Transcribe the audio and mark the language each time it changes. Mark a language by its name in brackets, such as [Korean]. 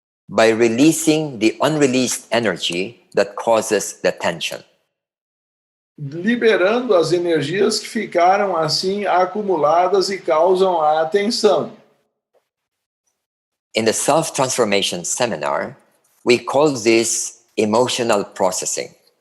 [English] by releasing the unreleased energy that causes the tension. [Portuguese] Liberando as energias que ficaram assim acumuladas e causam a tensão. [English] In the self-transformation seminar, we call this emotional processing.